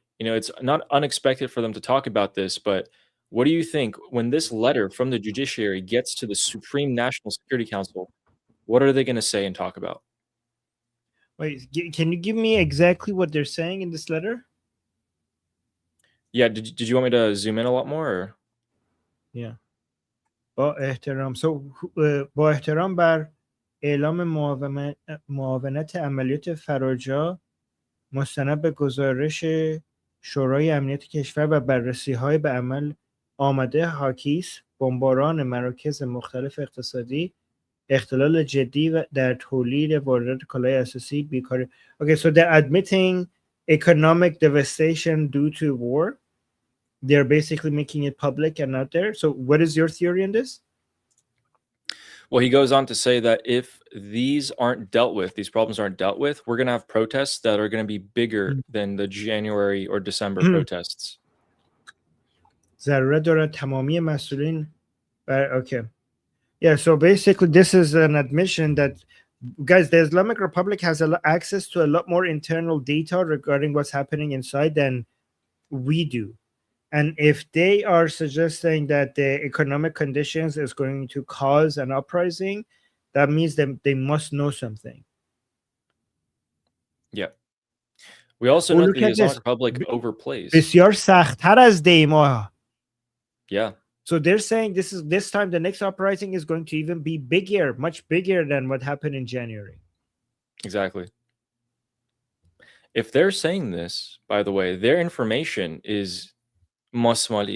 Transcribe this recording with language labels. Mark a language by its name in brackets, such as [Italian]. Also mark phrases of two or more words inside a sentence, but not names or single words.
[English] You know, it's not unexpected for them to talk about this, but what do you think when this letter from the judiciary gets to the Supreme National Security Council? What are they going to say and talk about? Wait, can you give me exactly what they're saying in this letter? Yeah, did you want me to zoom in a lot more? Or? Yeah. [Persian] با احترام با احترام بر اعلام معاونت عملیات فراجا مستند به گزارش شورای امنیت کشور و بررسی‌های به عمل آمده حاکیست بمباران مراکز مختلف اقتصادی اختلال جدی و در تولید واردات کالای اساسی بیکاری. [English] Okay, so they're admitting economic devastation due to war. They're basically making it public and out there. So what is your theory on this? Well, he goes on to say that if these aren't dealt with, these problems aren't dealt with, we're going to have protests that are going to be bigger than the January or December protests. [Persian] ضرورت دارد تمامی مسئولین okay. [English] Yeah, so basically this is an admission that, guys, the Islamic Republic has access to a lot more internal data regarding what's happening inside than we do. And if they are suggesting that the economic conditions is going to cause an uprising, that means that they must know something. Yeah. We also know that the Islamic Republic overplays. [Persian] بسیار سخت‌تر از دیما. [English] Yeah. So they're saying this time the next uprising is going to even be bigger, much bigger than what happened in January. Exactly. If they're saying this, by the way, their information is masmalid.